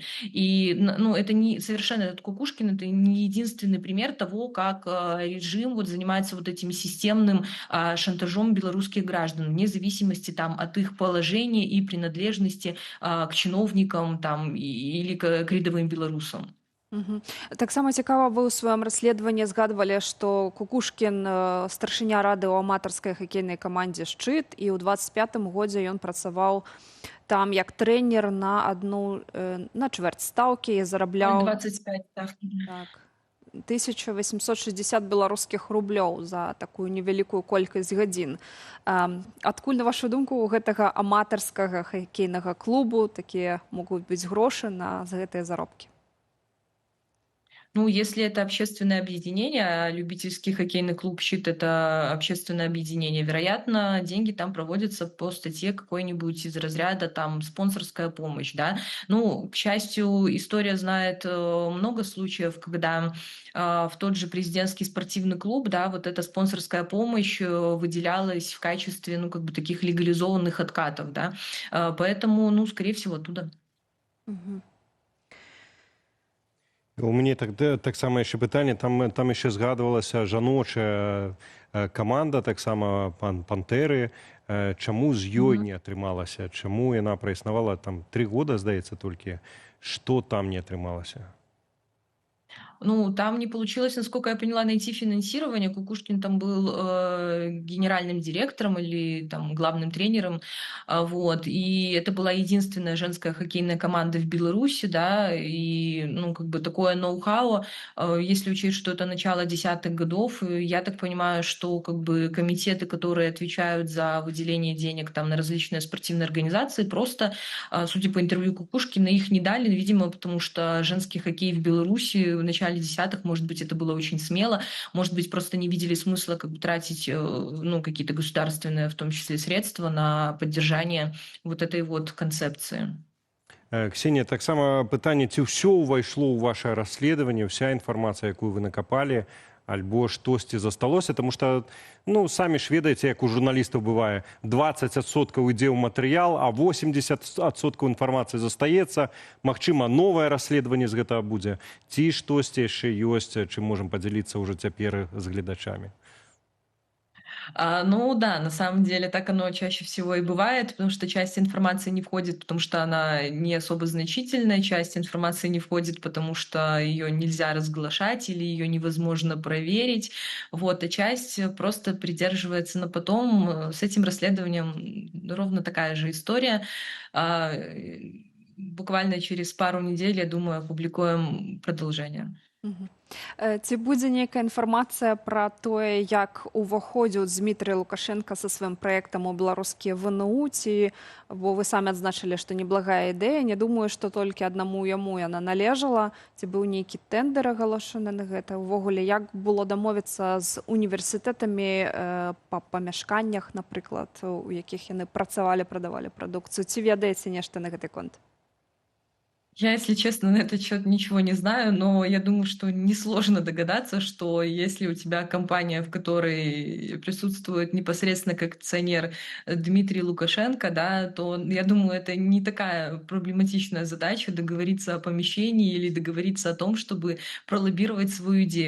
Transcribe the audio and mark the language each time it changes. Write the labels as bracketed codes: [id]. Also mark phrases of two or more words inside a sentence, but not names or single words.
[ru] И, ну, это не совершенно, этот Кукушкин, это не единственный пример того, как режим вот занимается вот этим системным шантажом белорусских граждан, вне зависимости там от их положения и принадлежности к чиновникам там или к рядовым белорусам. Мгм. [be] Таксама цікава, вы ў сваём расследаванні згадвалі, што Кукушкін старшыня рады ў аматарскай хакейнай камандзе «Шчыт», і ў 25-м годзе ён працаваў там як трэнер на чвэрць стаўкі і зарабляў 0,25, так. так, 1860 беларускіх рублёў за такую невялікую колькасць гадзін. Адкуль, на вашу думку, у гэтага аматарскага хакейнага клубу такія могуць быць грошы за гэтыя заробкі? [ru] Ну, если это общественное объединение, а любительский хоккейный клуб «Щит» — это общественное объединение, вероятно, деньги там проводятся по статье какой-нибудь из разряда там «спонсорская помощь», да. Ну, к счастью, история знает много случаев, когда в тот же президентский спортивный клуб, да, вот эта спонсорская помощь выделялась в качестве, ну, как бы таких легализованных откатов, да. Поэтому, ну, скорее всего, оттуда. Мгм. [be] У мяне таксама яшчэ пытанне, там яшчэ згадвалася жаночая каманда, таксама пантэры. Чаму з ёй не атрымалася? Чаму яна праіснавала там 3 года, здаецца, толькі? Што там не атрымалася? [ru] Ну, там не получилось, насколько я поняла, найти финансирование. Кукушкин там был генеральным директором или там главным тренером, вот. И это была единственная женская хоккейная команда в Беларуси, да, и, ну, как бы такое ноу-хау, если учесть, что это начало десятых годов, я так понимаю, что как бы комитеты, которые отвечают за выделение денег там на различные спортивные организации, просто, судя по интервью Кукушкина, их не дали, видимо, потому что женский хоккей в Беларуси в начале десятых, может быть, это было очень смело, может быть, просто не видели смысла как бы тратить, ну, какие-то государственные, в том числе, средства на поддержание вот этой вот концепции. [be] Ксенія, таксама пытанне, ці ўсё ўвайшло ў вашае расследаванне, вся інфармацыя, якую вы накапалі, альбо штосьці засталося, тому што, ну, самі ж ведаеце, як у журналістаў бывае, 20% ідзе ў матэрыял, а 80% інфармацыі застаецца, магчыма, новае расследаванне з гэтага будзе, ці штосьці яшчэ ёсць, чым можам падзяліцца ўжо цяпер з гледачамі. [ru] Ну да, на самом деле так оно чаще всего и бывает, потому что часть информации не входит, потому что она не особо значительная, часть информации не входит, потому что ее нельзя разглашать или ее невозможно проверить, вот, а часть просто придерживается на потом. С этим расследованием ровно такая же история. Буквально через пару недель, я думаю, опубликуем продолжение. Мгм. [be] Ці будзе нейкая інфармацыя пра тое, як уваходзіў Дмітрый Лукашенко са сваім праектам у беларускія ВНУ, бо вы самі адзначылі, што неблагая ідэя, не думаю, што толькі аднаму яму яна належала, ці быў нейкі тэндэр агалошаны на гэта, увогуле, як было дамовіцца з універсітэтамі па памяшканнях, напрыклад, у якіх яны працавалі, прадавалі прадукцыю, ці ведаеце нешта на гэты конт? [ru] Я, если честно, на этот счет ничего не знаю, но я думаю, что несложно догадаться, что если у тебя компания, в которой присутствует непосредственно как акционер Дмитрий Лукашенко, да, то, я думаю, это не такая проблематичная задача договориться о помещении или договориться о том, чтобы пролоббировать свою идею.